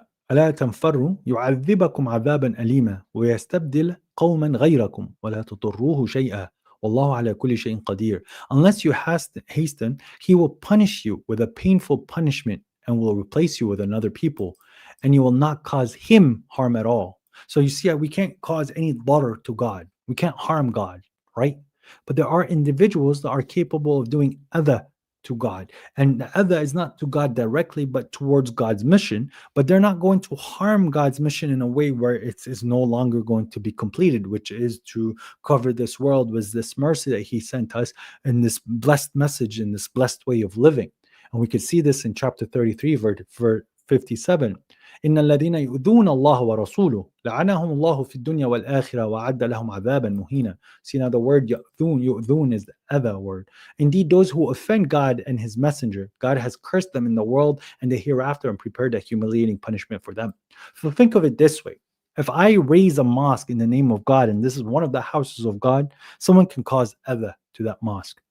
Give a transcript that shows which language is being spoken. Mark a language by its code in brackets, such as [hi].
[ar] ألا تنفروا يعذبكم عذابا أليما ويستبدل قوما غيركم ولا تضروه شيئا والله على كل شيء قدير. [en] Unless you hasten, he will punish you with a painful punishment and will replace you with another people, and you will not cause him harm at all. So you see, we can't cause any bother to God. We can't harm God, right? But there are individuals that are capable of doing other to God. And the other is not to God directly, but towards God's mission. But they're not going to harm God's mission in a way where it is no longer going to be completed, which is to cover this world with this mercy that He sent us and this blessed message and this blessed way of living. And we could see this in chapter 33, verse 57. [ar] إن الذين يؤذون الله ورسوله لعنهم الله في الدنيا والآخرة وأعد لهم عذابا مهينا. [en] See, now the word يؤذون is the other word. Indeed, those who offend God and His messenger, God has cursed them in the world and the hereafter and prepared a humiliating punishment for them. So think of it this way. If I raise a mosque in the name of God, and this is one of the houses of God, someone can cause other to that mosque.